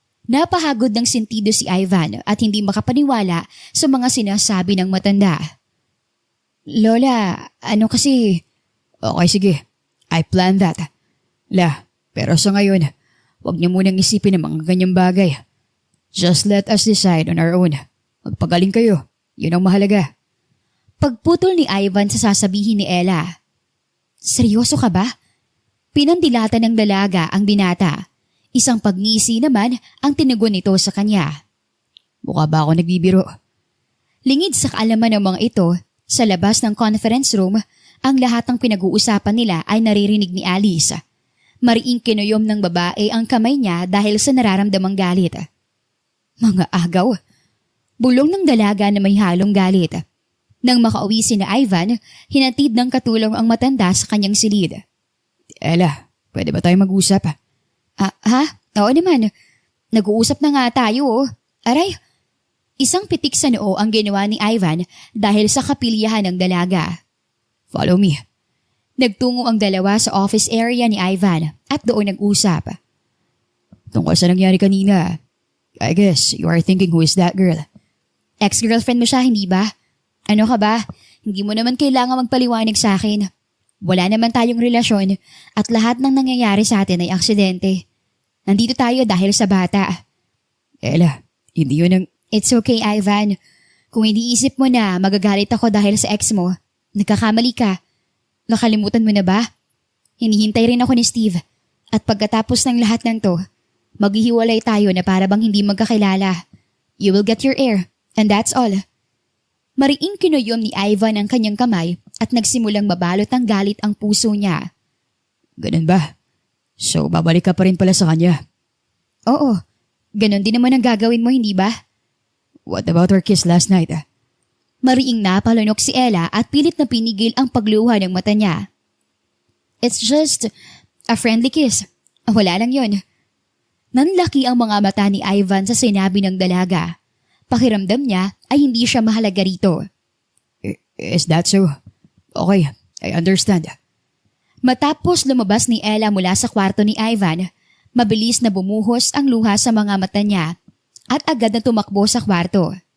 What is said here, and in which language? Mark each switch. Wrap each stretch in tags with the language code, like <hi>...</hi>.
<tl>Napahagod ng sentido si Ivan at hindi makapaniwala sa mga sinasabi ng matanda. Lola, ano kasi...</tl> <en>Okay, sige. I planned that.</en> <tl>La, pero sa ngayon, huwag niyo munang isipin ang mga ganyang bagay.</tl> <en>Just let us decide on our own.</en> <tl>Magpagaling kayo. Yun ang mahalaga. Pagputol ni Ivan sa sasabihin ni Ella. Seryoso ka ba? Pinandilatan ng dalaga ang binata. Isang pagngisi naman ang tinugon nito sa kanya. Mukha ba ako nagbibiro? Lingid sa kaalaman ng mga ito, Sa labas ng conference room, ang lahat ng pinag-uusapan nila ay naririnig ni Alice. Mariing kinuyom ng babae ang kamay niya dahil sa nararamdamang galit. Mga agaw. Bulong ng dalaga na may halong galit. Nang makauwi si na Ivan, hinatid ng katulong ang matanda sa kanyang silid. Ella, pwede ba tayo mag-usap? Ha? Oo naman. Nag-uusap na nga tayo oh. Aray! Isang pitik sa noo ang ginawa ni Ivan dahil sa kapilyahan ng dalaga.</tl> <en>Follow me.</en> <tl>Nagtungo ang dalawa sa office area ni Ivan at doon nag-usap. Tungkol sa nangyari kanina,</tl> <en>I guess you are thinking who is that girl?</en> <tl>Ex-girlfriend mo siya, hindi ba? Ano ka ba? Hindi mo naman kailangan magpaliwanag sa akin. Wala naman tayong relasyon at lahat ng nangyayari sa atin ay aksidente. Nandito tayo dahil sa bata. Ella, hindi yun ang...</tl> <en>It's okay, Ivan.</en> <tl>Kung iniisip mo na magagalit ako dahil sa ex mo, nagkakamali ka. Nakalimutan mo na ba? Hinihintay rin ako ni Steve. At pagkatapos ng lahat ng to, maghihiwalay tayo na para bang hindi magkakilala.</tl> <en>You will get your heir, and that's all.</en> <tl>Mariing kinuyom ni Ivan ang kanyang kamay at nagsimulang mabalot ng galit ang puso niya. Ganun ba? So, babalik ka pa rin pala sa kanya? Oo, ganun din naman ang gagawin mo, hindi ba?</tl> <en>What about our kiss last night?</en> <tl>Mariing napalunok si Ella at pilit na pinigil ang pagluha ng mata niya.</tl> <en>It's just a friendly kiss.</en> <tl>Wala lang yun. Nanlaki ang mga mata ni Ivan sa sinabi ng dalaga. Pakiramdam niya ay hindi siya mahalaga rito.</tl> <en>Is that so? Okay, I understand.</en> <tl>Matapos lumabas ni Ella mula sa kwarto ni Ivan, mabilis na bumuhos ang luha sa mga mata niya at agad na tumakbo sa kwarto.</tl>